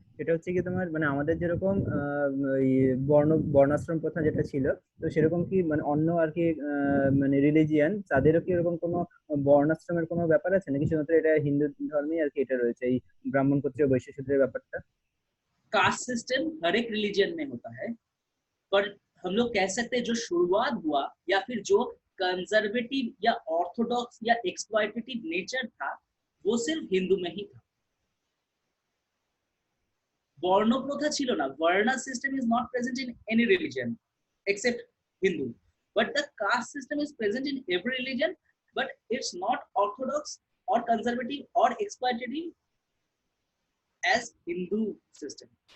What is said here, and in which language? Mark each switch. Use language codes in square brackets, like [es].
[bn] এটা হচ্ছে কি তোমার মানে আমাদের যেরকম ওই বর্ণাশ্রম প্রথা যেটা ছিল, তো সেরকম কি মানে অন্য আর কি মানে রিলিজিয়ান তাদেরও কি এরকম কোনো বর্ণাশ্রমের কোনো ব্যাপার আছে নাকি শুধুমাত্র এটা হিন্দু ধর্মে আর কি এটা রয়েছে এই ব্রাহ্মণ ক্ষত্রিয় বৈশ্য শূদ্রের ব্যাপারটা? [hi] कास्ट सिस्टम हर एक रिलीजन में होता है, पर हम लोग कह सकते हैं जो शुरुआत हुआ या फिर जो कंजर्वेटिव या ऑर्थोडॉक्स या एक्सप्लॉयटेटिव नेचर था वो सिर्फ हिंदू में ही था। [en] वर्ण प्रथा [bn] ছিল না, [en] Varna system is not present in any religion except Hindu, but the caste system is present in every religion, but it's not orthodox or conservative or exploitative as Hindu system।